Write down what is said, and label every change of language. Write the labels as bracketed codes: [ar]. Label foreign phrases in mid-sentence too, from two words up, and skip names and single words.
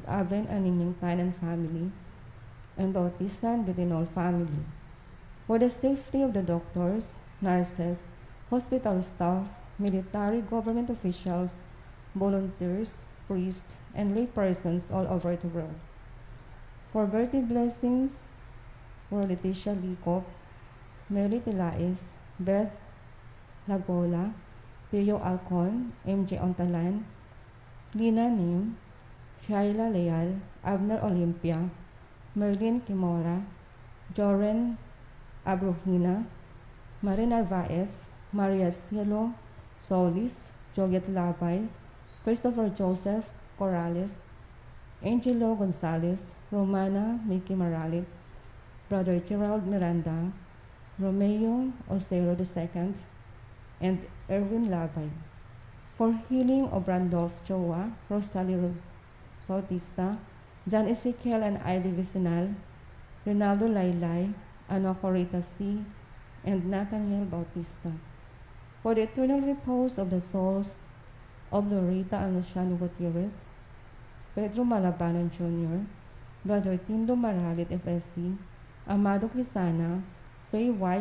[en] Aben and Ninyong Tan and family, and Bautista and Betinol family. For the safety of the doctors, nurses, hospital staff, military government officials, volunteers, priests, and lay persons all over the world. For birthday blessings for Leticia Licop, Mary Pilaes, Beth Lagola, Pio Alcon, MJ Ontalan, Lina Nim, Shaila Leal, Abner Olympia, Merlin Kimora, Joren Abrohina, Marie Narvaez, Maria Cielo, Solis, Joget Labay, Christopher Joseph Corrales, Angelo Gonzalez, Romana Mickey Maralit, Brother Gerald Miranda, Romeo Osero II, and Erwin Labay. For healing of Randolph Choa, Rosalie Bautista, John Ezekiel and Ivy Vicinal, Rinaldo Laylay, Ano Corita C., and Nathaniel Bautista. For the eternal repose of the souls of Lorita and Luciano Gutierrez, Pedro Malabanan Jr., Brother Tindo Maralit FSC, Amado Quisana, Faye Y.